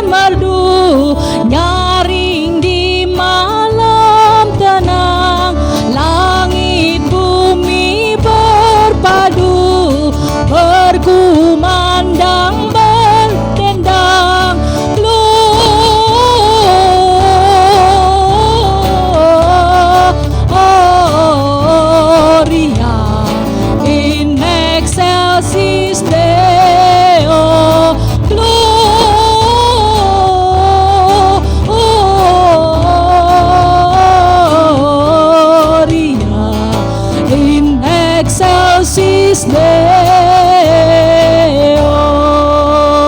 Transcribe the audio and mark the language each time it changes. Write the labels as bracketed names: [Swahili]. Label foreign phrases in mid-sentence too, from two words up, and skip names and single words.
[Indonesian] merdu nyaring di malam tenang, langit bumi berpadu berkumandang berdendang. [Latin] Gloria in excelsis Deo. Gloria in excelsis Deo.